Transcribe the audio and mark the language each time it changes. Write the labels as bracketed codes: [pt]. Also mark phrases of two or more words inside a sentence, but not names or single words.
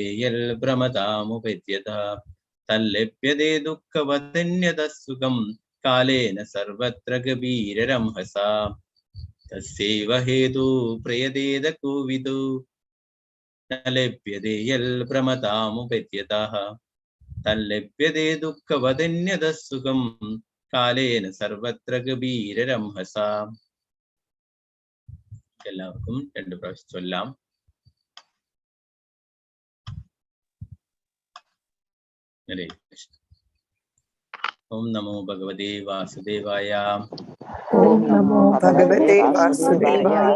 [sa] यल् प्रमदामुपैत्यतः तल्लभ्यते दुःखवदन्यतः सुखं कालेन सर्वत्र कबीररंहसा तस्यैव हेतु प्रयदेद कोविदो न लभ्यते यल् प्रमदामुपैत्यतः तल्लभ्यते दुःखवदन्यतः सुखं कालेन सर्वत्र कबीररंहसा [ml] എല്ലാവർക്കും രണ്ട് പ്രാവശ്യം ചൊല്ലാം [sa] ഹരേ കൃഷ്ണ ഓം നമോ ഭഗവതേ വാസുദേവായ ഓം നമോ ഭഗവതേ വാസുദേവായ